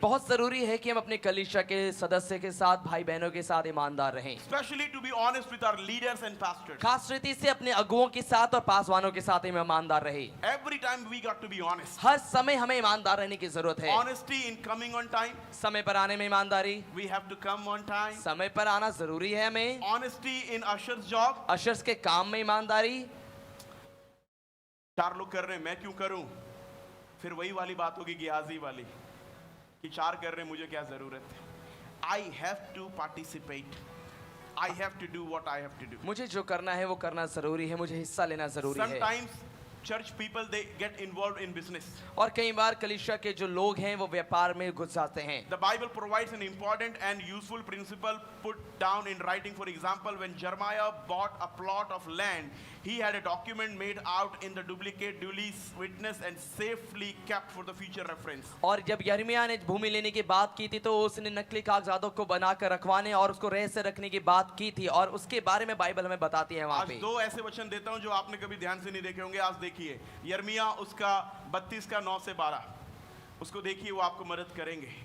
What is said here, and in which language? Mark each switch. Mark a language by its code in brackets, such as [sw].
[hi] बहुत जरूरी है कि हम अपने कलीसिया के सदस्य के साथ, भाई बहनों के साथ ईमानदार रहें, [en] Especially to be honest with our leaders and pastors. [hi] खास रीति से अपने अगुओं के साथ और पासवानों के साथ हम ईमानदार रहे। [en] Every time we got to be honest. [hi] हर समय हमें ईमानदार रहने की जरूरत है। [en] Honesty in coming on time. [hi] समय पर आने में ईमानदारी, [en] We have to come on time. [hi] समय पर आना जरूरी है हमें। [en] Honesty in usher's job. [hi] Ushers के काम में ईमानदारी। 4 लोग कर रहे हैं, मैं क्यों करूं? फिर वही वाली बात होगी गियाजी वाली कि 4 कर रहे हैं, मुझे क्या जरूरत है? [en] I have to participate. I have to do what I have to do. [hi] मुझे जो करना है वो करना जरूरी है, मुझे हिस्सा लेना जरूरी है। [en] Sometimes church people they get involved in business. [hi] और कई बार कलीसिया के जो लोग हैं वो व्यापार में घुस जाते हैं। [en] The Bible provides an important and useful principle put down in writing. For example, when Jeremiah bought a plot of land, he had a document made out in the duplicate, duly witnessed and safely kept for the future reference. [hi] और जब यिर्मयाह ने भूमि लेने की बात की थी तो उसने नकली कागजातों को बनाकर रखवाने और उसको रहस्य रखने की बात की थी, और उसके बारे में बाइबल हमें बताती है वहां आज पे। 2 ऐसे वचन देता हूं जो आपने कभी ध्यान से नहीं देखे होंगे। आज देखिए, यिर्मयाह उसका 32 का 9 से 12, उसको देखिए, वो आपको मदद करेंगे।